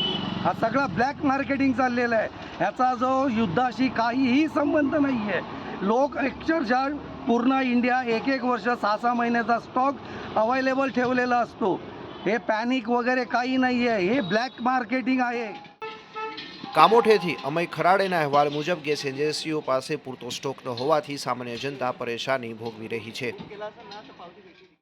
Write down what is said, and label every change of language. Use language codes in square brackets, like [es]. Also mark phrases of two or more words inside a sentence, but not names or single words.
[mr] हा सगळा [en] black marketing [mr] चाललेला आहे, ह्याचा जो युद्धाशी काहीही संबंध नाही आहे। लोक अक्षरशः पूर्ण इंडिया 1-1 वर्ष 6-6 महिन्याचा [en] stock available [mr] ठेवलेला असतो। हे पॅनिक वगैरे काही नाही आहे, हे [en] black marketing [mr] आहे। [gu] કામોઠેથી અમય ખરાડેના અહેવાલ મુજબ ગેસ એજન્સીઓ પાસે પૂરતો સ્ટોક ન હોવાથી સામાન્ય જનતા પરેશાની ભોગવી રહી છે।